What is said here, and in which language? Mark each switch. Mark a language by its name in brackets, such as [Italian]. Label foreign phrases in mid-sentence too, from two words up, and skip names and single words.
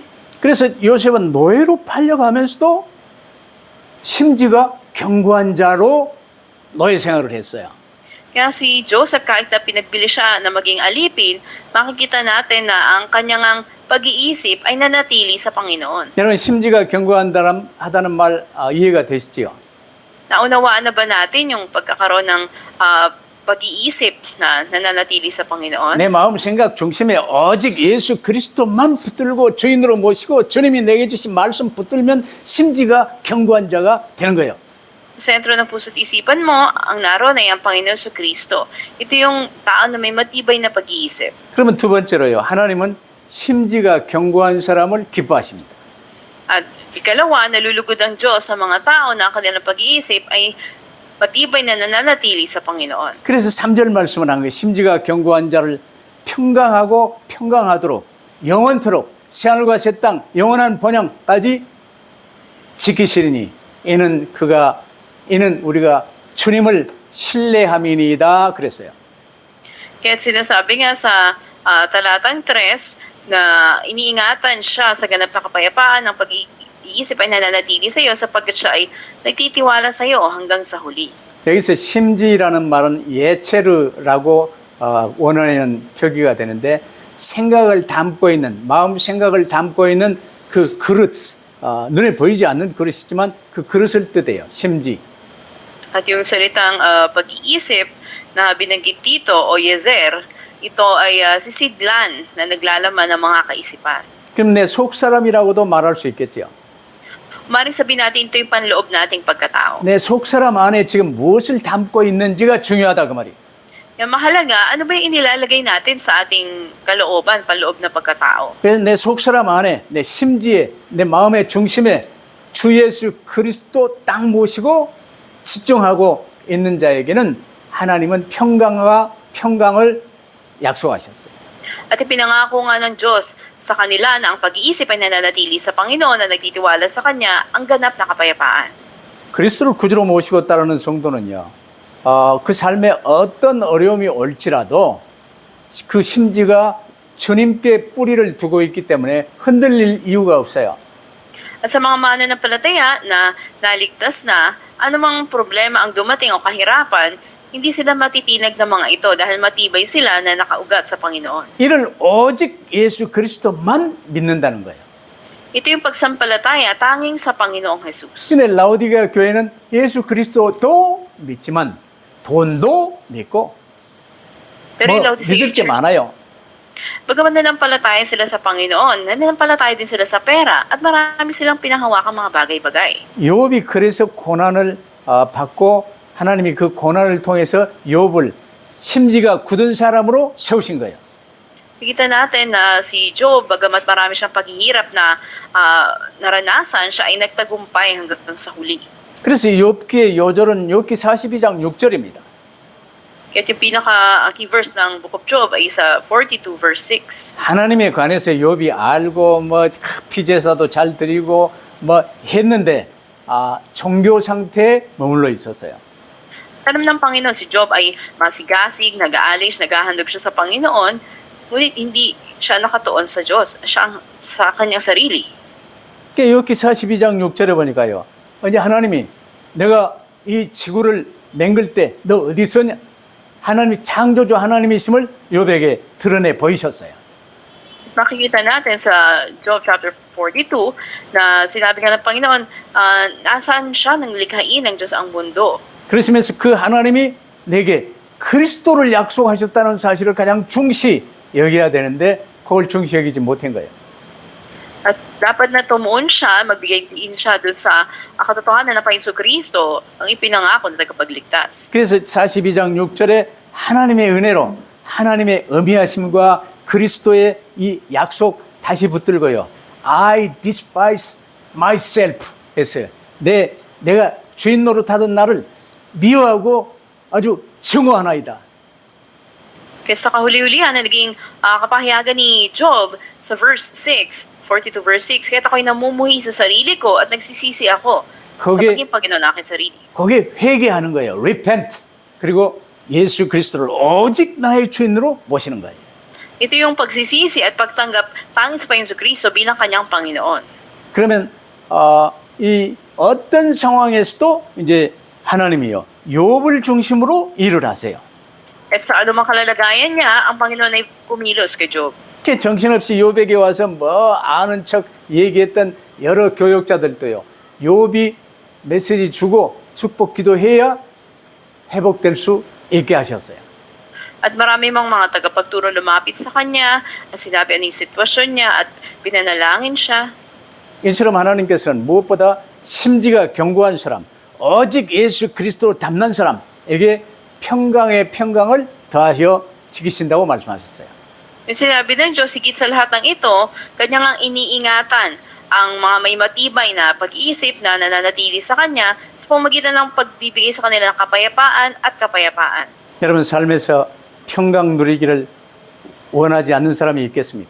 [Korean] 그래서 요셉은 노예로 팔려가면서도 심지가 견고한 자로 노예 생활을 했어요. [Filipino] Kaya si Joseph, kahit na pinagbili siya na maging alipin, makikita natin na ang kanyang pag-iisip ay nanatili sa Panginoon. [Korean] 여러분 심지가 견고하다는 말 이해가 되시지요? [Filipino] Naunawaan na ba natin yung pagkakaroon ng pag-iisip na nananatili sa Panginoon? [Korean] 내 마음 생각 중심에 오직 예수 그리스도만 붙들고 주인으로 모시고 주님이 내게 주신 말씀 붙들면 심지가 견고한 자가 되는 거예요. [Filipino] Sa sentro ng puso't isipan mo, ang naroon ay ang Panginoon sa Kristo. Ito yung tao na may matibay na pag-iisip. [Korean] 그러면 두 번째로요. 하나님은 심지가 견고한 사람을 기뻐하십니다. [Filipino] At ikalawa, nalulugod ang Diyos sa mga tao na ang kanilang pag-iisip ay matibay na nananatili sa Panginoon. [Korean] 그래서 3절 말씀을 한 거예요. 심지가 견고한 자를 평강하고 평강하도록 영원토록 새하늘과 새 땅 영원한 번영까지 지키시리니 이는 우리가 주님을 신뢰함이니이다 그랬어요. [Filipino] Kaya sinasabi nga sa talatang 3 na iniingatan siya sa ganap na kapayapaan ng pag-iisip ay nananatili sa iyo sapagkat siya ay nagtitiwala sa iyo hanggang sa huli. [Korean] 여기서 심지라는 말은 예체르라고 원어에는 표기가 되는데 생각을 담고 있는 마음 생각을 담고 있는 그 그릇 눈에 보이지 않는 그릇이지만 그 그릇을 뜻해요. 심지. [Filipino] At yung salitang pag-iisip na binanggit dito o yezer, ito ay sisidlan na naglalaman ng mga kaisipan. [Korean] 그럼 내 속사람이라고도 말할 수 있겠죠. [Filipino] Maring sabihin natin ito yung panloob nating pagkatao. [Korean] 내 속사람 안에 지금 무엇을 담고 있는지가 중요하다 그 말이에요. [Filipino] Yung mahalaga, ano ba yung inilalagay natin sa ating kalooban, panloob na pagkatao? [Korean] 그래서 내 속사람 안에 내 심지에 내 마음의 중심에 주 예수 그리스도 딱 모시고 집중하고 있는 자에게는 하나님은 평강을 약속하셨어요. [Filipino] At ipinangako nga ng Diyos sa kanila na ang pag-iisip ay nananatili sa Panginoon na nagtitiwala sa Kanya ang ganap na kapayapaan. [Korean] 그리스도를 구주로 모시고 따르는 성도는요. 그 삶에 어떤 어려움이 올지라도 그 심지가 주님께 뿌리를 두고 있기 때문에 흔들릴 이유가 없어요. [Filipino] At sa mga mananampalataya na naligtas na, anumang problema ang dumating o kahirapan, hindi sila matitinag ng mga ito dahil matibay sila na nakaugat sa Panginoon. [Korean] 이를 오직 예수 그리스도만 믿는다는 거예요. [Filipino] Ito yung pagsampalataya tanging sa Panginoong Jesus. [Korean] 근데 라오디게아 교회는 예수 그리스도도 믿지만 돈도 믿고 [Filipino] Pero yung Laodicea [Korean] 믿을 게 [Filipino] Church, [Korean] 많아요. [Filipino] bagaman nanampalataya sila sa Panginoon, nanampalataya din sila sa pera at marami silang pinanghawakang mga bagay-bagay. [Korean] 욥이 그래서 고난을 받고 하나님이 그 고난을 통해서 욥을 심지가 굳은 사람으로 세우신 거예요. [Filipino] Kita natin na si Job, bagamat marami siyang paghihirap na naranasan, siya ay nagtagumpay hanggang sa huli. [Korean] 그래서 욥기의 요절은 욥기 42장 6절입니다. [Filipino] Kaya yung pinaka- [English] key verse [Filipino] ng [English] Book of Job [Filipino] ay sa 42 verse 6. [Korean] 하나님에 관해서 욥이 알고 뭐 피제사도 잘 드리고 뭐 했는데 종교 상태에 머물러 있었어요. [Filipino] Alam ng Panginoon, si Job ay masigasig, nag-aalis, naghahandog siya sa Panginoon, ngunit hindi siya nakatuon sa Diyos, siya sa kanyang sarili. [Korean] 욥기 42장 6절에 보니까요. 이제 하나님이 내가 이 지구를 맹글 때 너 어디 있었냐? 하나님이 창조주 하나님이심을 욥에게 드러내 보이셨어요. [Filipino] Makikita natin sa Job chapter 42 na sinabi nga ng Panginoon, nasaan siya nang likhain ng Diyos ang mundo. [Korean] 그러시면서 그 하나님이 내게 그리스도를 약속하셨다는 사실을 가장 중시 여겨야 되는데 그걸 중시 여기지 못한 거예요. [Filipino] At dapat na tumuon siya, magbigay din siya dun sa katotohanan na Panginoon Kristo ang ipinangako na tagapagligtas. [Korean] 그래서 42장 6절에 하나님의 은혜로 하나님의 어미하심과 그리스도의 이 약속 다시 붙들고요. [English] I despise myself 했어요. [Korean] 내가 주인 노릇하던 나를 미워하고 아주 증오하나이다. [Filipino] Kaya sa kahuli-hulihan na naging kapahiyagan ni Job sa verse 6, 42 verse 6, kaya ako'y namumuhi sa sarili ko at nagsisisi ako sa paging Panginoon aking sarili. [Korean] 거기에 회개하는 거예요. Repent. 그리고 예수 그리스도를 오직 나의 주인으로 모시는 거예요. [Filipino] Ito yung pagsisisi at pagtanggap tanging sa Panginoon Kristo bilang kanyang Panginoon. [Korean] 그러면 이 어떤 상황에서도 이제 하나님이요 욥을 중심으로 일을 하세요. [Filipino] At sa anumang kalalagayan niya, ang Panginoon ay kumilos kay Job. [Korean] 이렇게 정신없이 욥에게 와서 뭐 아는 척 얘기했던 여러 교역자들도요. 욥이 메시지 주고 축복 기도해야 회복될 수 있게 하셨어요. [Filipino] At marami mang mga tagapagturo lumapit sa kanya, at sinabi ano yung sitwasyon niya at pinanalangin siya. [Korean] 이처럼 하나님께서는 무엇보다 심지가 견고한 사람, 오직 예수 그리스도 닮는 사람에게 평강의 평강을 더하여 지키신다고 말씀하셨어요. [Filipino] Yung sinabi ng Diyos, higit sa lahat ng ito, kanyang ang iniingatan ang mga may matibay na pag-iisip na nananatili sa kanya sa pamamagitan ng pagbibigay sa kanila ng kapayapaan at kapayapaan. [Korean] 여러분 삶에서 평강 누리기를 원하지 않는 사람이 있겠습니까?